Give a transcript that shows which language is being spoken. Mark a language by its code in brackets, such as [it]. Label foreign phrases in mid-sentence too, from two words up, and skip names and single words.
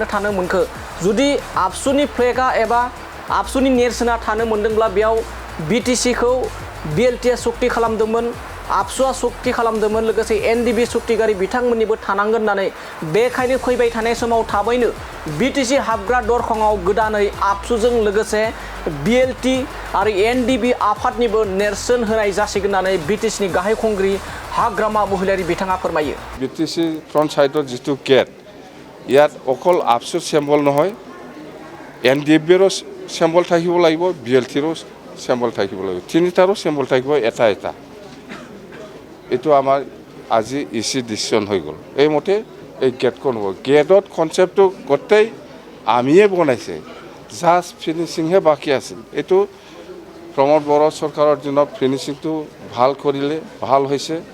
[brx] थानो मोनखो जुदि आबसुनि फ्लेगआ एबा आबसुनि नेरसोना थानो मोनदोंब्ला बेयाव बिटिसिखौ बिएलटिआ सक्ति खालामदोंमोन आबसुआ सक्ति खालामदोंमोन लोगोसे एनडिएफबि सक्तिगारि बिथांमोननिबो थानांगोन होननानै बेखायनो फैबाय थानाय समाव थाबैनो बिटिसि हाबग्रा दरखंआव गोदानै आबसुजों लोगोसे बिएलटि आरो एनडिएफबि आफादनिबो नेरसोन होनाय जासिगोन होननानै बिटिसिनि गाहाय खुंगिरि हाग्रामा महिलारि बिथाङा फोरमायो बिटिसि फ्रन्ट साइडर जितु गेट [as] ইয়াত অকল আবসুৰ চেম্বল নহয় এনডিএফবিৰো চেম্বল থাকিব লাগিব বিএলটিৰো চেম্বল থাকিব লাগিব তিনিটাৰো চেম্বল থাকিব এটা এইটো আমাৰ আজি ইসি ডিসিশন হৈ গ'ল এই মতে এই গেটখন হ'ব গেটত কনসেপ্টটো গোটেই আমিয়ে বনাইছে জাস্ট ফিনিশিংহে বাকী আছিল এইটো প্ৰমোদ বড়ো চৰকাৰৰ দিনত ফিনিশিংটো ভাল কৰিলে ভাল হৈছে